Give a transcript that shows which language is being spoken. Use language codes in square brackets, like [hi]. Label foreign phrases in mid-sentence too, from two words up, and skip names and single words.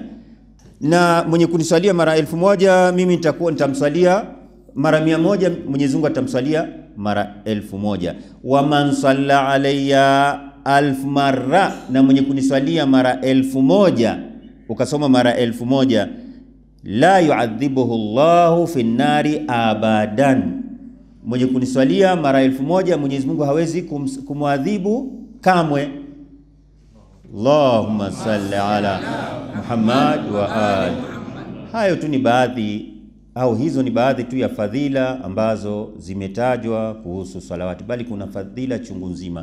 [sw] Na mwenye kuniswalia mara 1000 mimi nitamswalia mara 100, Mwenyezi Mungu atamswalia mara 1000. [ar] ومن صلى علي 1000 مرة, [sw] na mwenye kuniswalia mara 1000, ukasoma mara 1000, [ar] لا يعذبه الله في النار أبدا. [sw] Mwenye kuniswalia mara 1000 Mwenyezi Mungu hawezi kumwadhibu kamwe. [ar] اللهم صل على محمد وآل. [sw] Hayo tu ni baadhi, au hizo ni baadhi tu ya fadhila ambazo zimetajwa kuhusu salawati, bali kuna fadhila chungu nzima.